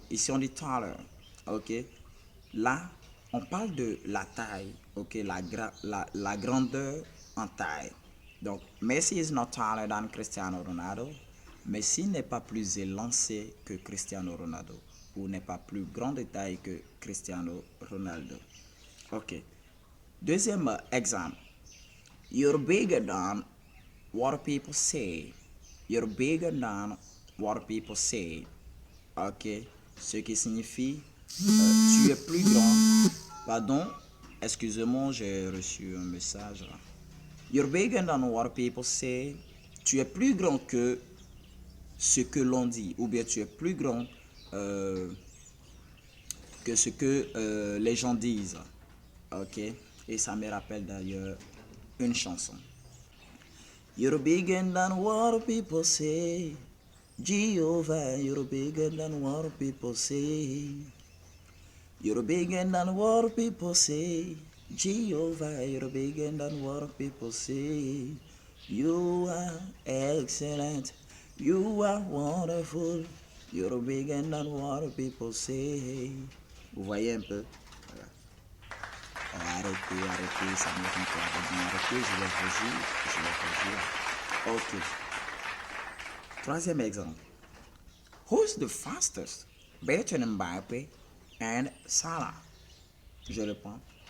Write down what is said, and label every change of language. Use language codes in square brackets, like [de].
[fr] Ici on dit taller, ok. Là, on parle de la taille, ok, la grandeur en taille. Donc, [en] Messi is not taller than Cristiano Ronaldo. [fr] Messi n'est pas plus élancé que Cristiano Ronaldo ou n'est pas plus grand de taille que Cristiano Ronaldo. Ok. Deuxième exemple. [en] You're bigger than what people say. You're bigger than what people say. Ok. [fr] Ce qui signifie tu es plus grand. Pardon. Excusez-moi, j'ai reçu un message. [en] You're bigger than what people say. [fr] Tu es plus grand que ce que l'on dit, ou bien tu es plus grand que ce que les gens disent. Ok, et ça me rappelle d'ailleurs une chanson. [en] You're bigger than what people say. Jehovah, you're bigger than what people say. You're bigger than what people say. Jehovah, you're bigger than what people say. You are excellent. You are wonderful. You're bigger than what people say. [fr] Vous voyez un peu? Voilà. Arrêtez, ça me fait encore arrêtez, je vais réagir. Ok. Troisième exemple. [en] Who's the fastest? Between Mbappe and Salah. [fr] Je réponds.